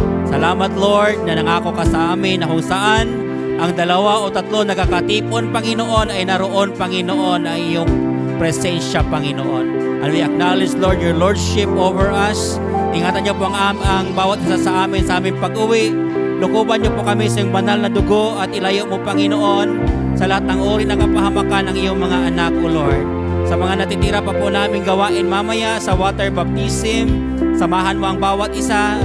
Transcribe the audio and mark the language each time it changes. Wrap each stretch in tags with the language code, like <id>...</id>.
<tl>Salamat, Lord, na nangako ka sa amin na kung saan ang 2 o 3 nagkakatipon, Panginoon, ay naroon, Panginoon, ay iyong presensya, Panginoon.</tl> <en>And we acknowledge, Lord, your Lordship over us.</en> <tl>Ingatan niyo po ang bawat isa sa amin sa aming pag-uwi. Lukuban niyo po kami sa iyong banal na dugo at ilayo mo, Panginoon, sa lahat ng uri ng kapahamakan ng iyong mga anak, O Lord. Sa mga natitira pa po namin gawain mamaya sa water baptism, samahan mo ang bawat isa.</tl>